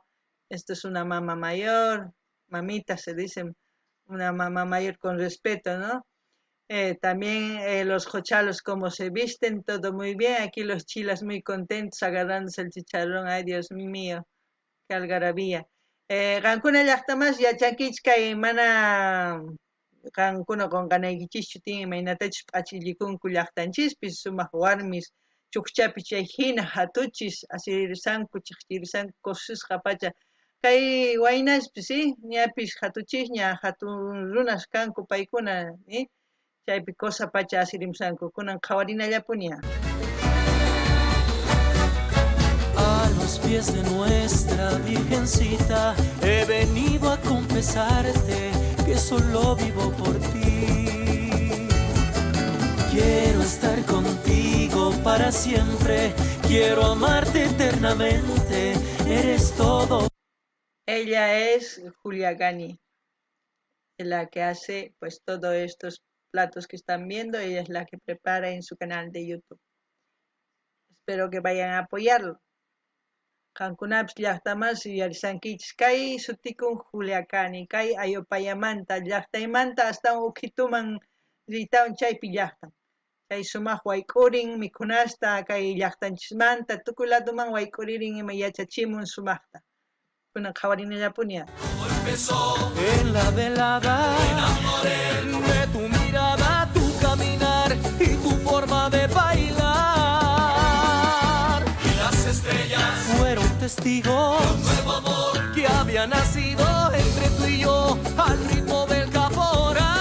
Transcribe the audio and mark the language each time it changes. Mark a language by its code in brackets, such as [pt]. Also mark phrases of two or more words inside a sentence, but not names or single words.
[es] Esta es una mamá mayor, mamita se dice, una mamá mayor con respeto, ¿no? También los cochalos como se visten, todo muy bien. Aquí los chilas muy contentos agarrándose el chicharrón. Ay, Dios mío, qué algarabía. [qu] Qankuna llaqtamas yachankichka mana qankuna qunqanaykichischu tin imaynatachus p'achillikunku llaqtanchispis sumaq warmis chukchapi chay hina hatuchis asirisanku chiqchirisanku kusisqa pacha kay waynaspis ñapis hatuchis ña hatun runas kanku paykuna chaypi cosa pacha asirimusanku kunan qhawarinallapuni. [es] los pies de nuestra Virgencita he venido a confesarte que solo vivo por ti. Quiero estar contigo para siempre, quiero amarte eternamente, eres todo. Ella es Julia Gani, la que hace pues todos estos platos que están viendo. Ella es la que prepara en su canal de YouTube. Espero que vayan a apoyarlo. [qu] Qankunapish llaqtamansi yarisankichis kay sutikun Julia Gani, kay Ayopayamanta llaqtaymanta astawan Ukhituman riytawan chaypi llaqtan. Kay sumaq wayk'urin mikhunasta kay llaqtanchismanta tukuy ladoman wayk'uririn ima yachachimun sumaqta. Kunan qhawarinallapuña. [es] En la velada de tu mirada, tu caminar y tu forma de bailar. Y las estrellas Fueron testigos de un nuevo amor que había nacido entre tú y yo al ritmo del caporal.